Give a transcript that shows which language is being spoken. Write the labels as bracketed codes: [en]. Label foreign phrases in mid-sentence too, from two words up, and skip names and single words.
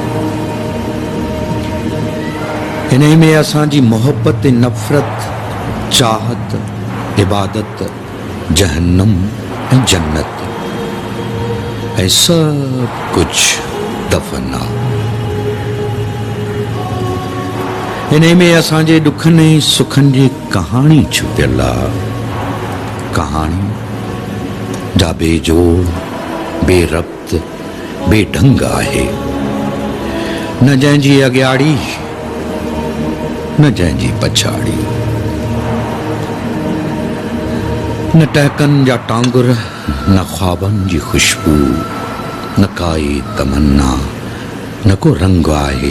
[sd] इन में असांजी मोहब्बत ऐं नफ़रत, चाहत, इबादत, जहन्नम ऐं जन्नत ऐं सभु कुझु दफ़न आहे। इन में असांजे ॾुखनि ऐं सुखनि जी कहाणी छुपियल आहे, कहाणी जा बेजोड़ बेरब्त बेढंग आहे, न जंहिंजी अॻियाड़ी न जंहिंजी पछाड़ी, न टहकनि जा टांगुर न ख्वाबनि जी खुशबू, न काई तमन्ना न को रंग आहे।